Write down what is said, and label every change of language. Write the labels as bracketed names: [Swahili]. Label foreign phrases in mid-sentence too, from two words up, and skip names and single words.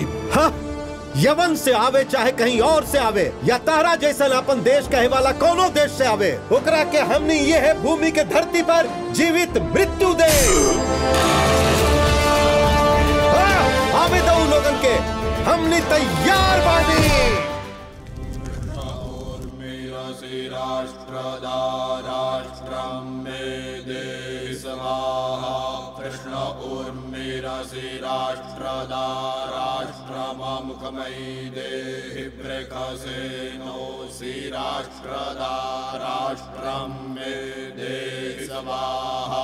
[Bhojpuri] हाँ, यवन से आवे चाहे कहीं और से आवे, या तारा जैसन अपन देश कहे वाला कोनो देश से आवे, ओकरा के हमने ये है भूमि के धरती पर जीवित मृत्यु दे। आवे दो लोगन के, हमने तैयार बानी। [Sanskrit] राष्ट्रदा राष्ट्रं मे देहि स्वाहा। कृष्ण उर्मिरसि राष्ट्रदा राष्ट्रममुखमयि देहि प्रकसेनोऽसि राष्ट्रदा राष्ट्रं मे देहि स्वाहा।